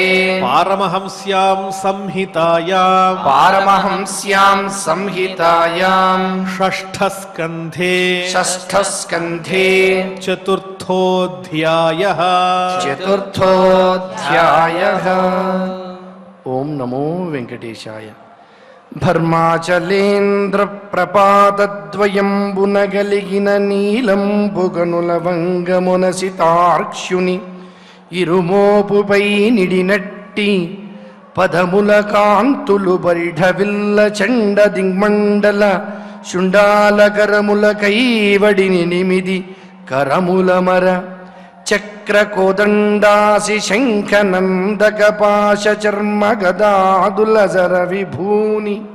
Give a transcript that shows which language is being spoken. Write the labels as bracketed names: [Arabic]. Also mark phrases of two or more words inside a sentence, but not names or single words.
[Sanskrit] पारमहंस्यां संहितायां पारमहंस्यां संहितायां षष्ठस्कन्धे षष्ठस्कन्धे चतुर्थोऽध्यायः चतुर्थोऽध्यायः। ओम नमो वेंकटेशाय। [Telugu] భర్మాచలేంద్ర ప్రపాతద్వయంబునగలిగిన నీలంబుగనులవంగమునసితార్క్ష్యుని ఇరుమోపుపై నిడినట్టి పదముల కాంతులు బరిఢవిల్ల చండ దిగ్మండల శుండాల కరముల కైవడిని నిమిది కరముల మర చక్ర కోదండాసి శంఖ నందక పాశ చర్మ గదాదుల జర విభూని